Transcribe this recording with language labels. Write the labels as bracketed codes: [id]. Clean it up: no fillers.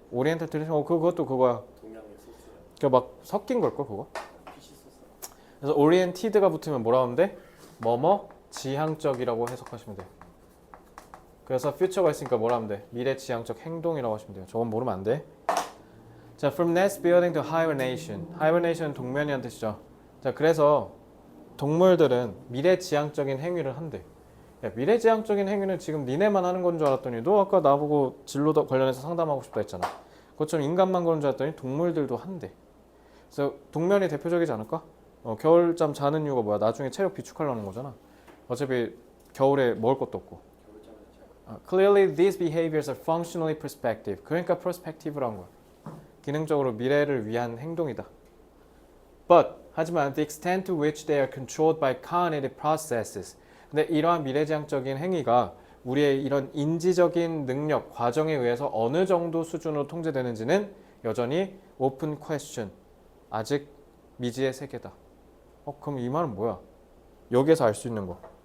[ko] 오리엔탈 트레디션 그것도 그거야. 동양의 소스야. 그막 섞인 걸걸 그거? 피시 소스. 그래서 오리엔티드가 붙으면 뭐라 하면 돼? 뭐뭐 지향적이라고 해석하시면 돼요. 그래서 퓨처가 있으니까 뭐라 하면 돼? 미래 지향적 행동이라고 하시면 돼요. 저건 모르면 안 돼. [en] 자, from nest building to hibernation. [ko] hibernation은 동면이란 뜻이죠. 자, 그래서 동물들은 미래 지향적인 행위를 한대. 야, 미래 지향적인 행위는 지금 니네만 하는 건 줄 알았더니 너 아까 나보고 진로 관련해서 상담하고 싶다 했잖아. 그것처럼 인간만 그런 줄 알았더니 동물들도 한대. 그래서 동면이 대표적이지 않을까? 겨울잠 자는 이유가 뭐야? 나중에 체력 비축하려는 거잖아. 어차피 겨울에 먹을 것도 없고. [en] Clearly, these behaviors are functionally prospective. [ko] 그러니까 prospective라는 거야. 기능적으로 미래를 위한 행동이다. [en] But [ko] 하지만 [en] the extent to which they are controlled by cognitive processes. [ko] 근데 이러한 미래지향적인 행위가 우리의 이런 인지적인 능력, 과정에 의해서 어느 정도 수준으로 통제되는지는 여전히 [en] open question. [ko] 아직 미지의 세계다. 그럼 이 말은 뭐야? 여기에서 알 수 있는 거.